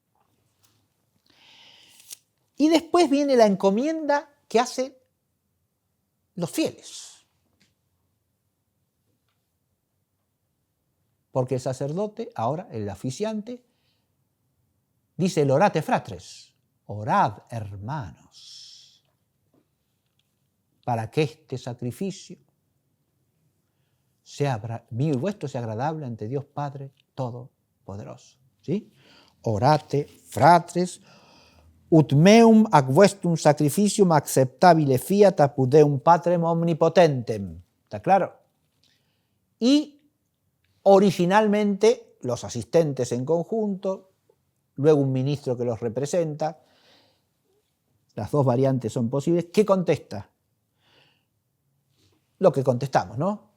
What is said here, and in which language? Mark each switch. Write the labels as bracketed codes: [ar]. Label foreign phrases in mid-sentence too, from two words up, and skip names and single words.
[es] Y después viene la encomienda que hacen los fieles. Porque el sacerdote, ahora el oficiante, dice el [la] orate fratres, [es] orad hermanos, para que este sacrificio sea mío y vuestro sea agradable ante Dios Padre Todopoderoso. ¿Sí? [la] Orate fratres, ut meum ac vestum sacrificium acceptabile fiat apud Deum Patrem omnipotentem. [es] ¿Está claro? Y originalmente los asistentes en conjunto, luego un ministro que los representa, las dos variantes son posibles. ¿Qué contesta? Lo que contestamos, ¿no?